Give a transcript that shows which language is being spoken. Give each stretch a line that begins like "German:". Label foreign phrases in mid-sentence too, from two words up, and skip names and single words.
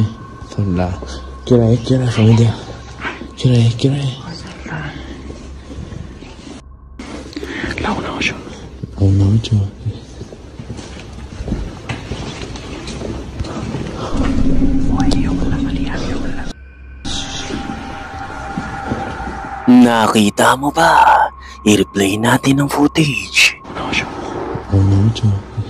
Spanish: Son las... ¿Qué hora es familia? ¿Qué hora es? La 1:08. La 1:08.
Filipino: Nakita mo ba? I-replay natin ang footage. 1:08.